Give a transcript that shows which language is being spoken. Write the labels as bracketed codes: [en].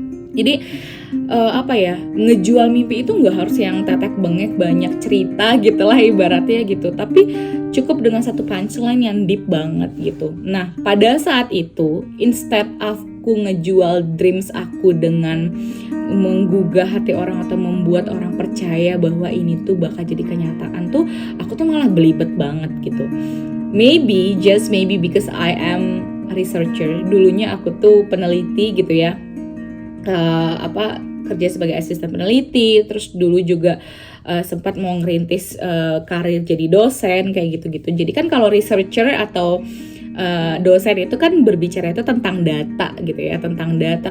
[id] Jadi ngejual mimpi itu nggak harus yang tetek bengek banyak cerita gitu lah ibaratnya gitu, tapi cukup dengan satu punchline yang deep banget gitu. Nah, pada saat itu instead aku ngejual dreams aku dengan menggugah hati orang atau membuat orang percaya bahwa ini tuh bakal jadi kenyataan tuh, aku tuh malah belibet banget gitu. [en] Maybe, just maybe because I am a researcher. [id] Dulunya aku tuh peneliti gitu ya. Kerja sebagai asisten peneliti, terus dulu juga sempat mau ngerintis karir jadi dosen kayak gitu-gitu. Jadi kan kalau researcher atau dosen itu kan berbicara itu tentang data gitu ya, tentang data.